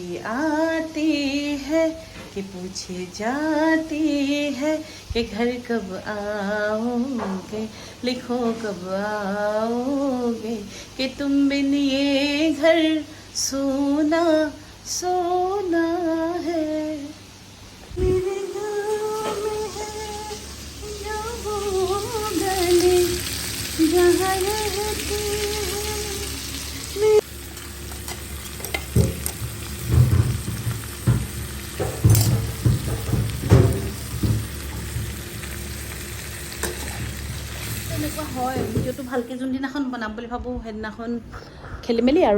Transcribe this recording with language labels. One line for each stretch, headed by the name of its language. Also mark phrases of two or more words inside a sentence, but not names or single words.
Hindi: आती है कि पूछे जाती है कि घर कब आओगे लिखो कब आओगे कि तुम बिन ये घर सोना सोना है मेरे गाँव में है या वो गली जहाँ रहती है
Assamese: এনেকুৱা হয় ভিডিঅ'টো ভালকৈ যোনদিনাখন বনাম বুলি ভাবোঁ সেইদিনাখন খেলি মেলি আৰু